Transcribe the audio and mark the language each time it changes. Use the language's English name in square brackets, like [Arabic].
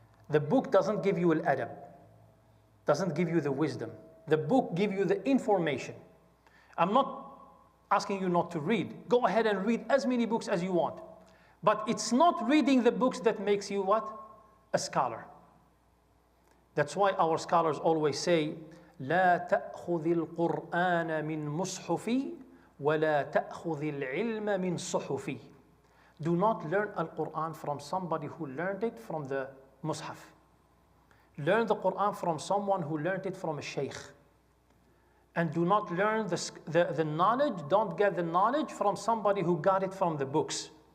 [English] The book doesn't give you al-adab, doesn't give you the wisdom. The book gives you the information. I'm not asking you not to read. Go ahead and read as many books as you want. But it's not reading the books that makes you what? A scholar. That's why our scholars always say, [Arabic] لا تأخذ القرآن من مصحفي ولا تأخذ العلم من صحفي. [English] Do not learn Al-Quran from somebody who learned it from the Mus'haf. Learn the Quran from someone who learned it from a sheikh. And do not learn the knowledge, don't get the knowledge from somebody who got it from the books.